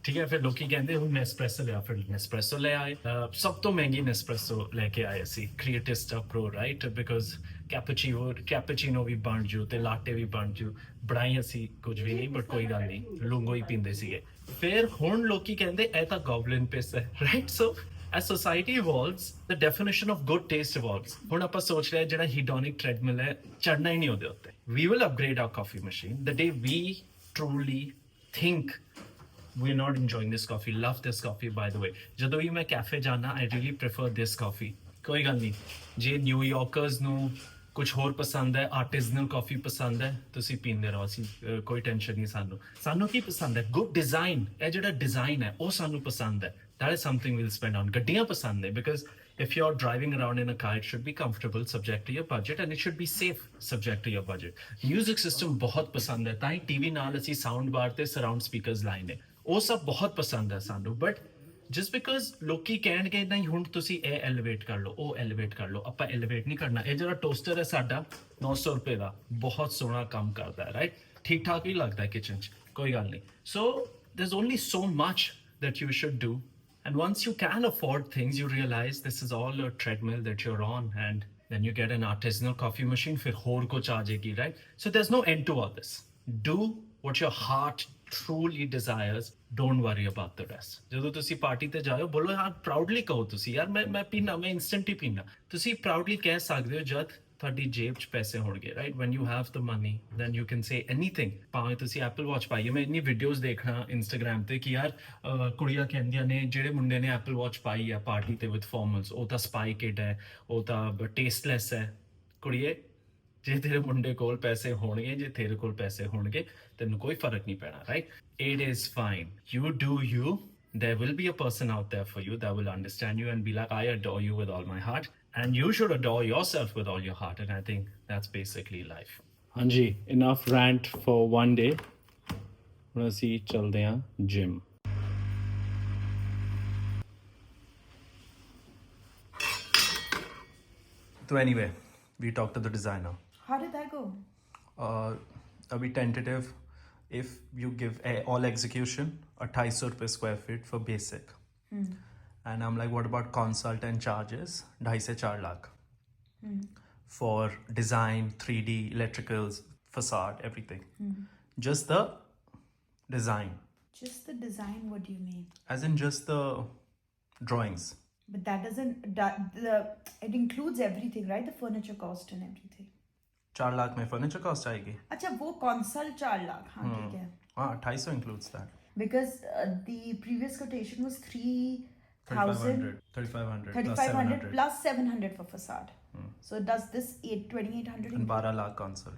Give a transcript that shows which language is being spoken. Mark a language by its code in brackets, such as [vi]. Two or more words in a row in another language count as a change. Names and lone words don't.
[pa] ਠੀਕ ਹੈ, ਫਿਰ ਲੋਕੀ ਕਹਿੰਦੇ ਹੁਣ ਨੈਸਪ੍ਰੈਸੋ ਲਿਆ. ਫਿਰ ਨੈਸਪ੍ਰੈਸੋ ਲੈ ਆਏ. ਸਭ ਤੋਂ ਮਹਿੰਗੀ ਨੈਸਪ੍ਰੈਸੋ ਲੈ ਕੇ ਆਏ ਅਸੀਂ, ਕ੍ਰੀਏਟਿਸਟਾ ਪ੍ਰੋ, ਰਾਈਟ? ਬਿਕੋਜ਼ ਕੈਪੇਚੀਨੋ ਵੀ ਬਣ ਜੂ ਤੇ ਲਾਟੇ ਵੀ ਬਣ ਜੂ. ਬਣਾਈ ਅਸੀਂ ਕੁਝ ਵੀ ਨਹੀਂ, ਬਟ ਕੋਈ ਗੱਲ ਨਹੀਂ, ਲੂੰਗੋ ਹੀ ਪੀਂਦੇ ਸੀਗੇ. ਫਿਰ ਹੁਣ ਲੋਕੀ ਕਹਿੰਦੇ ਇਹ ਤਾਂ [en] goblin piss [pa] ਹੈ, ਰਾਈਟ? [en] ਸੋ as society evolves, the definition of good taste evolves. [pa] ਹੁਣ ਆਪਾਂ ਸੋਚ ਰਹੇ ਜਿਹੜਾ [en] hedonic treadmill [pa] ਹੈ, ਚੜਨਾ ਹੀ ਨਹੀਂ ਉਹਦੇ ਉੱਤੇ. [en] We will upgrade our coffee machine the day we truly think we're not enjoying this coffee. Love this coffee, by the way. [pa] ਜਦੋਂ ਵੀ ਮੈਂ ਕੈਫੇ ਜਾਣਾ, [en] I really prefer this coffee. [pa] ਕੋਈ ਗੱਲ ਨਹੀਂ, ਜੇ ਨਿਊ ਯਾਰਕਰਸ ਨੂੰ ਕੁਝ ਹੋਰ ਪਸੰਦ ਹੈ [en] artisanal coffee [pa] ਪਸੰਦ ਹੈ ਤੁਸੀਂ ਪੀਂਦੇ ਰਹੋ ਅਸੀਂ ਕੋਈ ਟੈਨਸ਼ਨ ਨਹੀਂ ਸਾਨੂੰ ਕੀ ਪਸੰਦ ਹੈ [en] good design [pa] ਇਹ ਜਿਹੜਾ ਡਿਜ਼ਾਈਨ ਹੈ ਉਹ ਸਾਨੂੰ ਪਸੰਦ ਹੈ [en] that is something we'll spend on [pa] ਗੱਡੀਆਂ ਪਸੰਦ ਹੈ [en] because if you're driving around in a car it should be comfortable subject to your budget and it should be safe subject to your budget music system [pa] ਬਹੁਤ ਪਸੰਦ ਹੈ ਤਾਂ ਹੀ ਟੀਵੀ ਨਾਲ ਅਸੀਂ [en] sound bar [pa] ਤੇ [en] surround speakers [pa] ਲਾਏ ਨੇ ਉਹ ਸਭ ਬਹੁਤ ਪਸੰਦ ਹੈ ਸਾਨੂੰ ਬਟ [en] just because [pa] ਲੋਕੀ ਕਹਿਣਗੇ ਨਹੀਂ ਹੁਣ ਤੁਸੀਂ ਇਹ ਐਲੀਵੇਟ ਕਰ ਲਓ ਉਹ ਐਲੀਵੇਟ ਕਰ ਲਓ ਆਪਾਂ ਐਲੀਵੇਟ ਨਹੀਂ ਕਰਨਾ ਇਹ ਜਿਹੜਾ ਟੋਸਟਰ ਹੈ ਸਾਡਾ 900 ਰੁਪਏ ਦਾ ਬਹੁਤ ਸੋਹਣਾ ਕੰਮ ਕਰਦਾ ਹੈ ਰਾਈਟ ਠੀਕ ਠਾਕ ਹੀ ਲੱਗਦਾ ਹੈ ਕਿਚਨ 'ਚ ਕੋਈ ਗੱਲ ਨਹੀਂ ਸੋ [en] there's only so much that you should do and once you can afford things you realize this is all a treadmill that you're on and then you get an artisanal coffee machine [hi] फिर होर कुछ आ जाएगी [en] right so there's no end to all this do what your heart truly desires don't worry about the rest [pa] ਜਦੋਂ ਤੁਸੀਂ ਪਾਰਟੀ ਤੇ ਜਾਓ ਬੋਲੋ ਯਾਰ ਪ੍ਰਾਊਡਲੀ ਕਹੋ ਤੁਸੀਂ ਯਾਰ ਮੈਂ ਪੀਣਾ ਮੈਂ ਇਨਸਟੈਂਟ ਹੀ ਪੀਣਾ ਤੁਸੀਂ ਪ੍ਰਾਊਡਲੀ ਕਹਿ ਸਕਦੇ ਹੋ ਜਦ ਤੁਹਾਡੀ ਜੇਬ 'ਚ ਪੈਸੇ ਹੋਣਗੇ ਰਾਈਟ [en] when you have the money then you can say anything [pa] ਭਾਵੇਂ ਤੁਸੀਂ ਐਪਲ ਵਾਚ ਪਾਈਏ ਮੈਂ ਇੰਨੀ ਵੀਡੀਓਜ਼ ਦੇਖਣਾ ਇੰਸਟਾਗ੍ਰਾਮ ਤੇ ਕਿ ਯਾਰ ਕੁੜੀਆਂ ਕਹਿੰਦੀਆਂ ਨੇ ਜਿਹੜੇ ਮੁੰਡੇ ਨੇ ਐਪਲ ਵਾਚ ਪਾਈ ਹੈ ਪਾਰਟੀ ਤੇ [en] with formals [pa] ਉਹ ਤਾਂ [en] spy kid [pa] ਹੈ ਉਹ ਤਾਂ ਟੇਸਟਲੈਸ ਹੈ ਕੁੜੀਏ ਜੇ ਤੇਰੇ ਮੁੰਡੇ ਕੋਲ ਪੈਸੇ ਹੋਣਗੇ ਜੇ ਤੇਰੇ ਕੋਲ ਪੈਸੇ ਹੋਣਗੇ ਤੈਨੂੰ ਕੋਈ ਫਰਕ ਨਹੀਂ ਪੈਣਾ [en] ਰਾਈਟ it is fine you do you there will be a person out there for you that will understand you and be like I adore you with all my heart and you should adore yourself with all your heart and I think that's basically life ਹਾਂਜੀ enough rant for one day [pa] ਹੁਣ ਅਸੀਂ ਚੱਲਦੇ ਹਾਂ ਜਿਮ [en] so anyway we talked to the designer How did that go? A bit tentative if you give all execution 250 rupees square feet for basic and I'm like what about consult and charges 2.5 से 4 lakh for design 3D electricals facade everything just the design Just the design, what do you mean? as in just the drawings But that doesn't, it includes everything, right? The furniture cost and everything. [hi] 4 लाख में [en] furniture cost [hi] आएगी अच्छा वो consult 4 lakh हाँ ठीक है [en] हाँ 250 includes that because the previous quotation was 3,000 3500 plus 700 for facade so does this 2800 and 12 lakh consult